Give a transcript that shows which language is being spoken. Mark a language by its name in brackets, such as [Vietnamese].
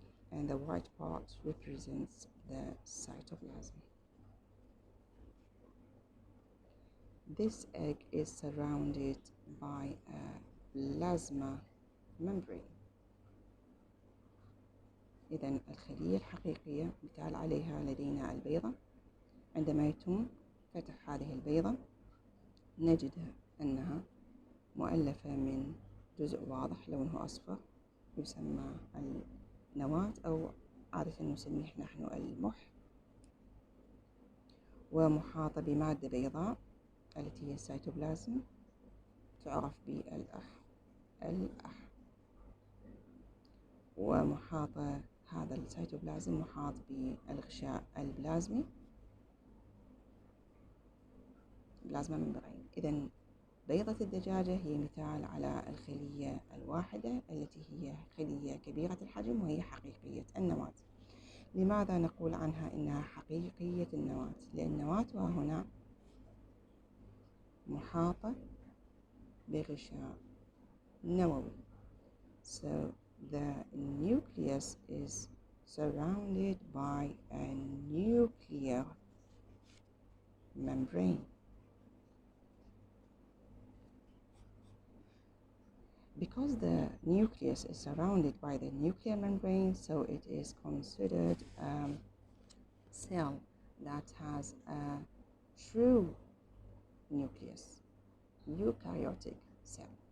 [English] And the white part represents the cytoplasm. This egg is surrounded by a plasma membrane. [Arabic] إذن الخلية الحقيقية مثال عليها لدينا البيضة. عندما يتم فتح هذه البيضة نجد أنها مؤلفة من جزء واضح لونه أصفر يسمى النواة، أو عادة نسميه نحن المح، ومحاطة بمادة بيضاء التي هي السيتوبلازم تعرف بالأح. ومحاطة هذا السيتوبلازم محاط بالغشاء البلازمي، [English] Plasma membrane. [Arabic] إذن بيضة الدجاجة هي مثال على الخلية الواحدة التي هي خلية كبيرة الحجم وهي حقيقية النواة. لماذا نقول عنها إنها حقيقية النواة؟ لأن نواتها هنا محاطة بغشاء نووي. [English] So the nucleus is surrounded by a nuclear membrane. Because the nucleus is surrounded by the nuclear membrane, so it is considered a cell that has a true nucleus, eukaryotic cell.